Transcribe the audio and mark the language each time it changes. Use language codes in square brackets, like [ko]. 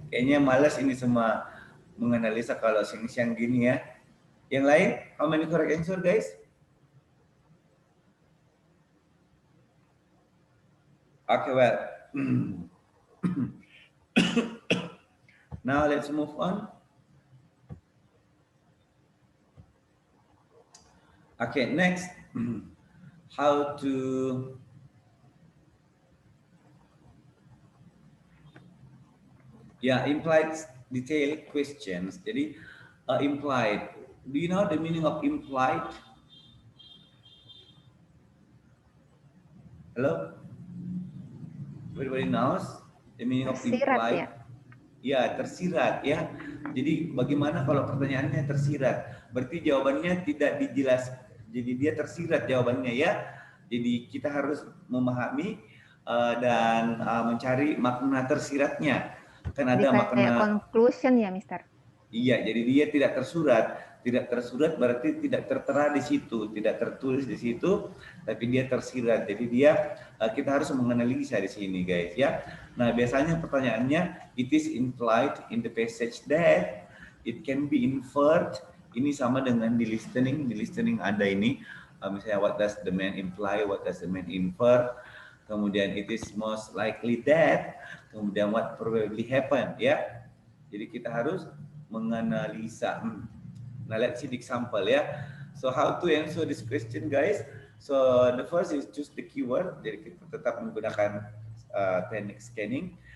[id] Kayaknya malas ini semua menganalisa kalau siang-siang gini ya. Yang lain, [en] how many correct answer guys? Okay, well. Now let's move on. Okay, next. How to implied detailed questions. Jadi implied. Do you know the meaning of implied? Hello? Everybody knows the meaning of implied? [id] Ya, tersirat ya. Jadi bagaimana kalau pertanyaannya tersirat? Berarti jawabannya tidak dijelas. Jadi dia tersirat jawabannya ya. Jadi kita harus memahami dan mencari makna tersiratnya. Kan ada makna conclusion ya, Mister. Iya, jadi dia tidak tersurat, Tidak tersurat berarti tidak tertera di situ, tidak tertulis di situ, tapi dia tersirat. Jadi dia kita harus menganalisa di sini, guys, ya. Nah, biasanya pertanyaannya, [en] it is implied in the passage that, it can be inferred. [id] Ini sama dengan di listening. Di listening ada ini, misalnya [en] what does the man imply, what does the man infer. Kemudian it is most likely that, kemudian what probably happen, ya. [id] Jadi kita harus menganalisa. [en] Now let's see the example, [id] ya. [en] So how to answer this question, guys? So the first is choose the keyword. [id] Jadi kita tetap menggunakan teknik scanning.